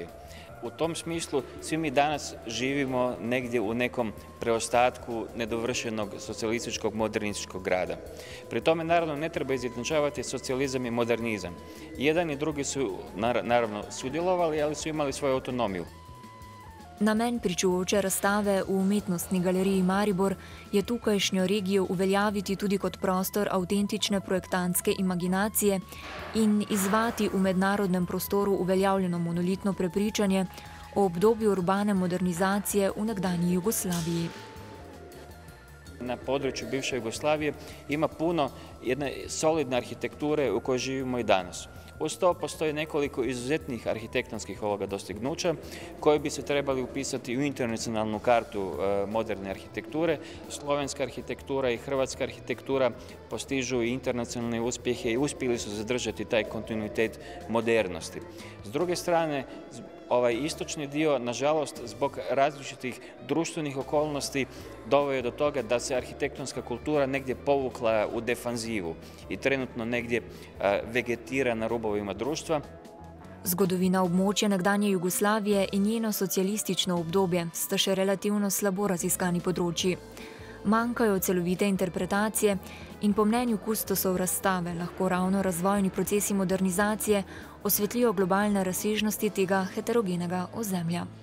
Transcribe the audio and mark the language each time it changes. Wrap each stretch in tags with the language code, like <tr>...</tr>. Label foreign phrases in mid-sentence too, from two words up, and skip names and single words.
<hr>U tom smislu svi mi danas živimo negdje u nekom preostatku nedovršenog socijalističkog modernističkog grada. Pri tome naravno ne treba izjednačavati socijalizam i modernizam. Jedan i drugi su naravno sudjelovali, ali su imali svoju autonomiju.</hr> <sl>Namen pričujoče razstave v Umetnostni galeriji Maribor je tukajšnjo regijo uveljaviti tudi kot prostor avtentične projektantske imaginacije in izvati v mednarodnem prostoru uveljavljeno monolitno prepričanje o obdobju urbane modernizacije v nekdanji Jugoslaviji.</sl> <hr>Na području bivše Jugoslavije ima puno jedne solidne arhitekture u kojoj živimo i danas. Uz to postoji nekoliko izuzetnih arhitektonskih dostignuća koji bi se trebali upisati u internacionalnu kartu moderne arhitekture. Slovenska arhitektura i hrvatska arhitektura postižu i internacionalne uspjehe i uspjeli su zadržati taj kontinuitet modernosti. S druge strane, ovaj istočni dio, nažalost, zbog različitih društvenih okolnosti doveo je do toga da se arhitektonska kultura negdje povukla u defanzivu i trenutno negdje vegetira na rubovima društva.</hr> <sl>Zgodovina območja nekdanje Jugoslavije in njeno socialistično obdobje sta še relativno slabo raziskani področji. Manjkajo celovite interpretacije in po mnenju kustosov razstave lahko ravno razvojni procesi modernizacije osvetlijo globalne razsežnosti tega heterogenega ozemlja.</sl>